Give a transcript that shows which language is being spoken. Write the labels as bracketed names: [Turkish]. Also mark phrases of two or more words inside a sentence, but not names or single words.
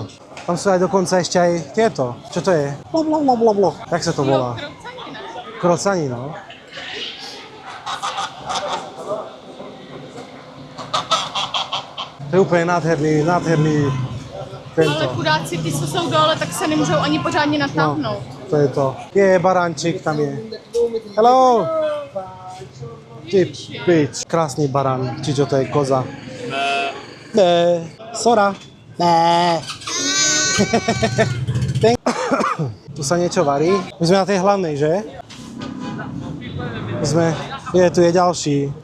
[Slovak] Tam sú aj dokonca ešte aj tieto. Čo to je? Blablabla. Jak sa to volá? [Czech] Krocani, ne? Krocani, no. [Slovak] To je úplne nádherný tento. [Czech] Ale chudáci, ty, co jsou dole, tak se nemůžou ani pořádně natáhnout. [Slovak] To je to. Je barančík, tam je. [English] Hello! [Slovak] Ty pič. Krásny barán. Či čo to je koza? Bé. Sora. Bé. Tu sa niečo varí. My sme na tej hlavnej, že? Tu je ďalší.